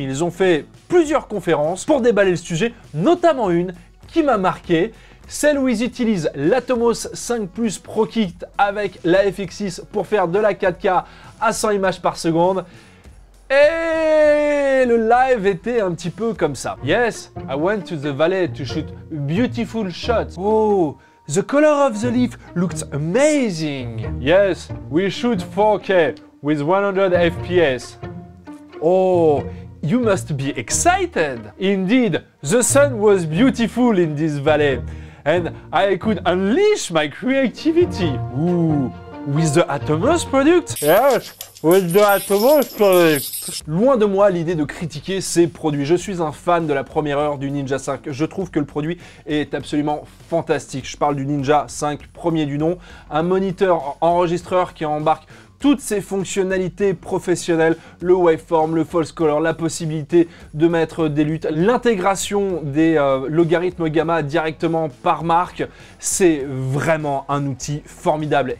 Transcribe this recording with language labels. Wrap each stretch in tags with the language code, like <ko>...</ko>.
<fr>Ils ont fait plusieurs conférences pour déballer le sujet, notamment une qui m'a marqué, celle où ils utilisent l'Atomos 5 Plus Pro Kit avec la FX6 pour faire de la 4K à 100 images par seconde. Et le live était un petit peu comme ça.</fr> <en>Yes, I went to the valley to shoot beautiful shots. Oh, the color of the leaf looks amazing. Yes, we shoot 4K with 100 FPS. Oh, you must be excited. Indeed, the sun was beautiful in this valley, and I could unleash my creativity. Ooh, with the Atomos product? Yes, with the Atomos product.</en> <fr>Loin de moi l'idée de critiquer ces produits. Je suis un fan de la première heure du Ninja 5. Je trouve que le produit est absolument fantastique. Je parle du Ninja 5 premier du nom, un moniteur enregistreur qui embarque toutes ces fonctionnalités professionnelles, le waveform, le false color, la possibilité de mettre des luttes, l'intégration des logarithmes gamma directement par marque, c'est vraiment un outil formidable.</fr>